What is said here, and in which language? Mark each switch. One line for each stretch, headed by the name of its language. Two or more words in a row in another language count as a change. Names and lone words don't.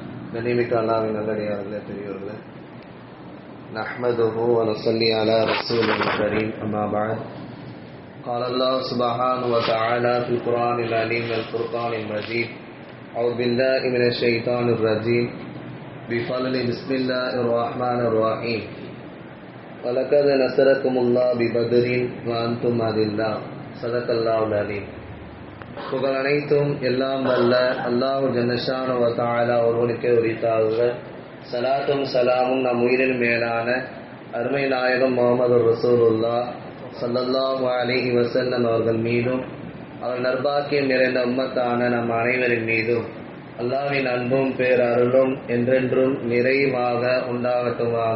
Tamil: கனிமிக்க அல்லாஹ்வின் நல்லடியார்களே, பெரியோர்களே,
Arabic: نحمده ونصلي على رسوله الكريم، أما بعد. قال الله سبحانه وتعالى في القرآن العليم والفرقان المجيد: أعوذ بالله من الشيطان الرجيم بفضل بسم الله الرحمن الرحيم وَلَقَدْ نَصَرَكُمُ اللَّهُ بِبَدْرٍ وَأَنْتُمْ أَذِلَّةٌ صدق الله العليم.
Tamil: புகழ் அனைத்தும் எல்லாம் வல்ல அல்லாஹ்
Arabic: جل شأنه وتعالى
Tamil: ஒருவனுக்கே உரித்தாகுக. ஸலாத்தும் ஸலாமும் நம் உயிரின் மேலான அருமை நாயகம் முஹம்மது ரசூலுல்லாஹ்
Arabic: صلى الله عليه وسلم
Tamil: அவர்கள் மீதும், அவர் நற்பாக்கியம் நிறைந்த உம்மத்தான நம் அனைவரின் மீதும் அல்லாஹ்வின் அன்பும் பேரருளும் என்றென்றும் நிறைவாக உண்டாகட்டுமாக.